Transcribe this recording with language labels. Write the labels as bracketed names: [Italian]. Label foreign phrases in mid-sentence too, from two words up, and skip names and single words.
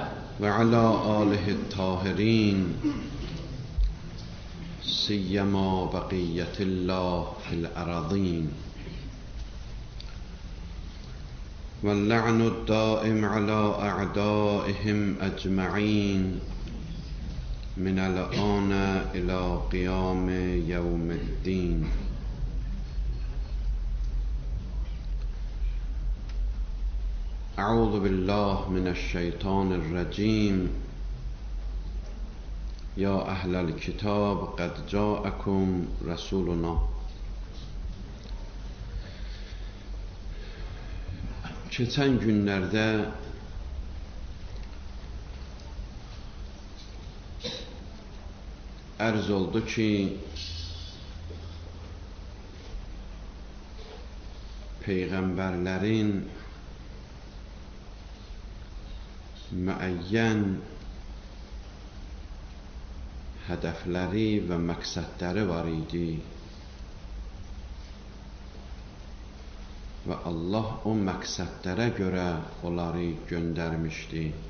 [Arabic] وعلى آله الطاهرين سيما بقية الله في الأراضين واللعن الدائم على أعدائهم أجمعين من الآن إلى قيام يوم الدين. أعوذ بالله من الشيطان الرجيم. يا أهل الكتاب قد جاءكم رسولنا. [Azerbaijani] Keçən günlərdə ərz oldu ki, peyğəmbərlərin müəyyən hədəfləri və məqsədləri var idi və Allah o məqsədlərə görə onları göndərmişdi.